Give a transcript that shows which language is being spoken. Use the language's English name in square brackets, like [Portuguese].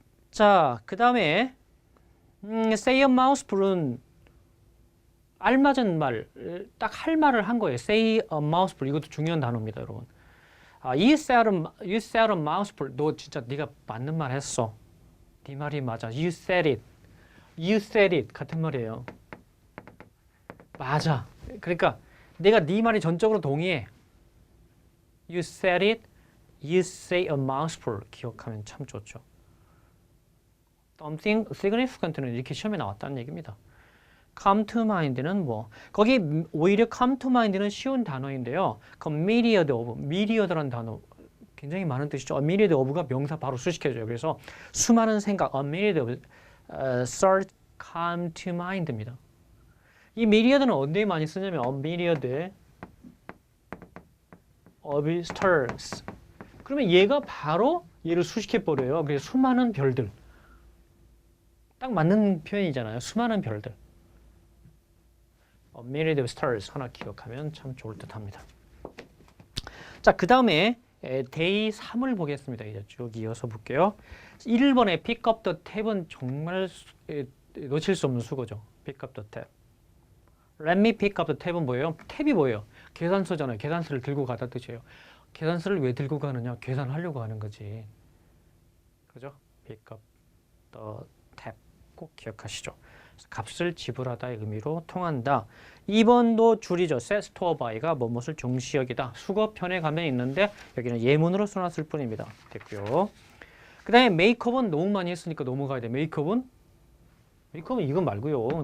[Korean] 자, 그 다음에 say a mouthful은 알맞은 말, 딱 할 말을 한 거예요. say a mouthful 이것도 중요한 단어입니다, 여러분. [English] you said a mouthful. [Korean] 너 진짜 네가 맞는 말 했어. 네 말이 맞아. you said it 같은 말이에요. 맞아. 그러니까 내가 네 말이 전적으로 동의해. [English] You said it. You say a mouthful. [Korean] 기억하면 참 좋죠. Something significant는 이렇게 시험에 나왔다는 얘기입니다. Come to mind는 뭐 거기 오히려 come to mind는 쉬운 단어인데요. 그 myriad of, myriad라는 단어 굉장히 많은 뜻이죠. A myriad of가 명사 바로 수식해줘요. 그래서 수많은 생각, [English] a myriad of thoughts come to mind [Korean] 입니다. 이 myriad는 언제 많이 쓰냐면 a myriad of stars. 그러면 얘가 바로 얘를 수식해버려요. 그래서 수많은 별들. 딱 맞는 표현이잖아요. 수많은 별들. A myriad of stars 하나 기억하면 참 좋을 듯 합니다. 자, 그 다음에 day 3을 보겠습니다. 이제 쭉 이어서 볼게요. 1번에 pick up the tab은 정말 놓칠 수 없는 수고죠. pick up the tab. [English] Let me pick up the tab [Korean] 은 뭐예요? 탭이 뭐예요? 계산서잖아요. 계산서를 들고 가다 뜻이에요. 계산서를 왜 들고 가느냐? 계산하려고 하는 거지. 그죠? pick up the tab 꼭 기억하시죠. 값을 지불하다의 의미로 통한다. 2번도 줄이죠. set store by가 뭐뭇을 중시여기다. 수거편에 가면 있는데 여기는 예문으로 써놨을 뿐입니다. 됐고요. 그 다음에 메이크업은 너무 많이 했으니까 넘어가야 돼. 메이크업은 이건 말고요.